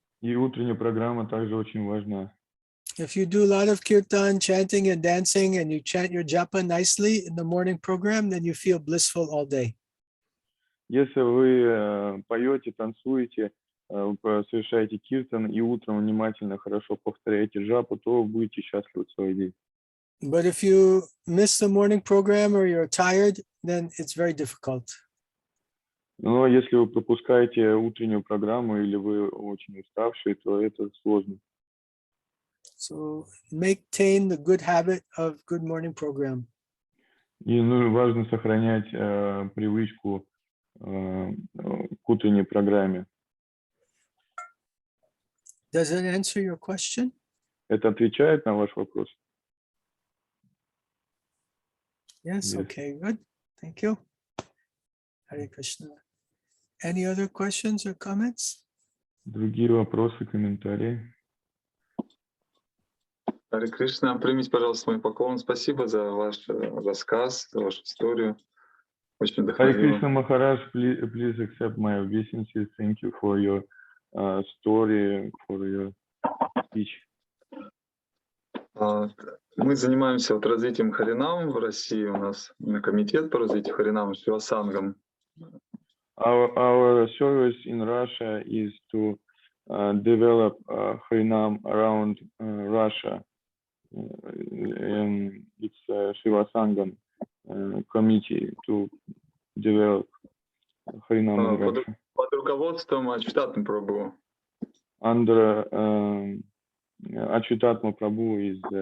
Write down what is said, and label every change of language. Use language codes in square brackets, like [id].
[ru] И утренняя программа также очень важна. [en] If you do a lot of kirtan, chanting and dancing, and you chant your japa nicely in the morning program, then you feel blissful all day. [ru] Если вы поете, танцуете, совершаете киртан и утром внимательно, хорошо повторяете джапу, то вы будете счастливы целый день. [en] But if you miss the morning program or you're tired, then it's very difficult. [ru] Но если вы пропускаете утреннюю программу или вы очень уставшие, то это сложно. [en] So maintain the good habit of good morning program. [ru] И важно сохранять привычку к утренней программе. [en] Does that answer your question? [ru] Это отвечает на ваш вопрос? [en] Yes, Yes. okay, good. Thank you. Hare Krishna. Any other questions or comments? [ru] Другие вопросы, комментарии? Харе Кришна, примите, пожалуйста, мой поклон. Спасибо за ваш рассказ, за вашу историю. Очень [en] Hare [ru] вдохновило. [en] Krishna Maharaj, please accept my obeisances. Thank you for your story, for your speech. [ru] Мы занимаемся вот развитием Харинам в России. У нас комитет по развитию Харинам Srivasangan. [en] Our service in Russia is to develop Harinam around Russia. It's a Srivasangan committee to develop Harinam in Russia. [ru] Под руководством Ачютатмы Прабху. [en] Under Achyutatma Prabhu is